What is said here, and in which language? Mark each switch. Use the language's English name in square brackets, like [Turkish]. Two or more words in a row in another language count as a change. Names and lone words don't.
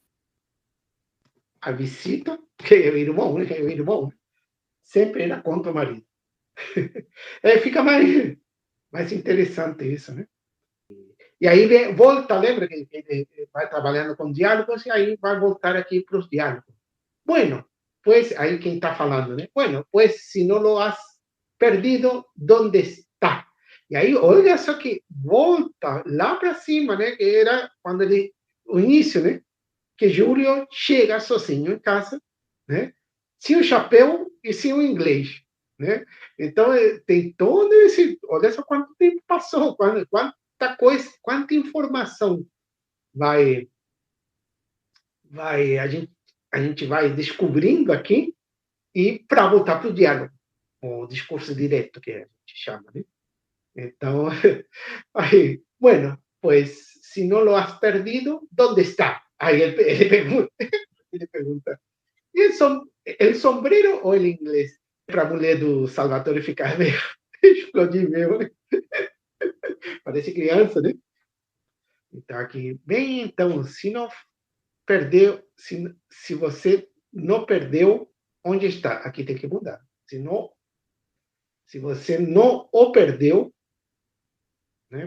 [Portuguese] A visita, que é o irmão, né? Sempre era contra o marido. Fica mais interessante isso, né? E aí volta, lembra que ele vai trabalhando com diálogos, e aí vai voltar aqui para os diálogos. [Spanish] Bueno, pues, [Portuguese] aí quem está falando, né? [Spanish] Bueno, pues, se não lo has perdido, ¿dónde está? [Portuguese] E aí, olha só que volta lá para cima, né? Que era quando o início, né? Que Júlio chega sozinho em casa, né? Sem o chapéu e sem o inglês, né? Então, tem todo esse... Olha só quanto tempo passou, quanta coisa, quanta informação a gente vai descobrindo aqui, e para voltar para o diálogo, o discurso direto, que a gente chama, né? Então, aí, [Spanish] bueno, pues, se não lo has perdido, ¿dónde está? [Portuguese] Aí ele pergunta, e [Spanish] el sombrero [Portuguese] ou [Spanish] el inglês? [Portuguese] Para a mulher do Salvatore ficar meio explodir mesmo, né? Parece criança, né? Então, aqui, bem, então, se não perdeu, se você não perdeu, onde está? Aqui tem que mudar. Se você não o perdeu, né?